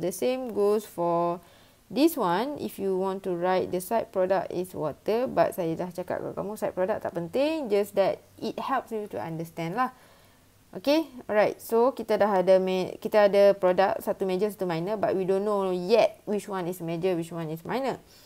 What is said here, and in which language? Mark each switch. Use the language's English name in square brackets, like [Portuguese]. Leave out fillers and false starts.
[English] The same goes for this one. If you want to write the side product is water. But [Malay] saya dah cakap kepada kamu [English] side product [Malay] tak penting. [English] Just that it helps you to understand lah. Okay. Alright. [Malay] So kita dah ada produk satu major satu minor. [English] But we don't know yet which one is major, which one is minor.